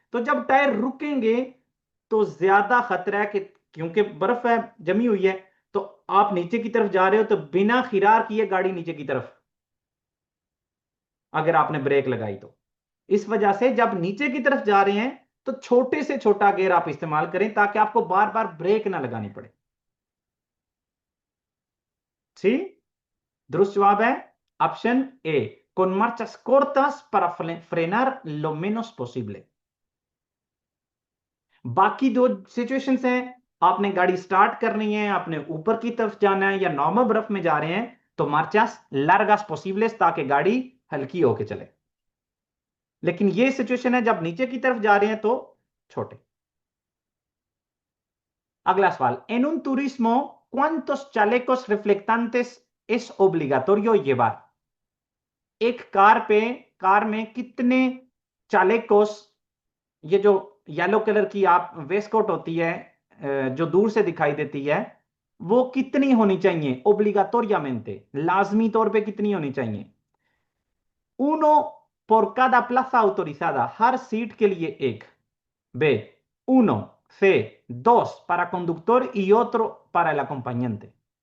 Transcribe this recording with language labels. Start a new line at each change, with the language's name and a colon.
Hindi: तो जब टायर रुकेंगे तो ज्यादा खतरा है कि, क्योंकि बर्फ है, जमी हुई है, तो आप नीचे की तरफ जा रहे हो तो बिना खिरार किए गाड़ी नीचे की तरफ, अगर आपने ब्रेक लगाई तो। इस वजह से जब नीचे की तरफ जा रहे हैं तो छोटे से छोटा गियर आप इस्तेमाल करें ताकि आपको बार बार ब्रेक ना लगानी पड़े। सी, दुरुस्त जवाब है option A,
Spanish: con marchas cortas para frenar lo menos posible।
Hindi: बाकी दो सिचुएशंस हैं, आपने गाड़ी स्टार्ट करनी है, आपने ऊपर की तरफ जाना है या नॉर्मल बर्फ में जा रहे हैं, तो
Spanish: मार्चास लार्गास पॉसिबलेस,
Hindi: ताकि गाड़ी हल्की होके चले। लेकिन ये सिचुएशन है जब नीचे की तरफ जा रहे हैं तो छोटे। अगला सवाल,
Spanish: en un turismo cuántos chalecos reflectantes es obligatorio llevar?
Hindi: एक कार में कितने चालेकोस, ये जो येलो कलर की आप वेस्टकोट होती है जो दूर से दिखाई देती है, वो कितनी होनी चाहिए ओब्लिगाटोरियामेंटे, लाजमी तौर पे कितनी होनी चाहिए?
Spanish: उनो por cada plaza autorizada,
Hindi: हर सीट के लिए एक।
Spanish: B, uno, C, dos para conductor y otro para el acompañante।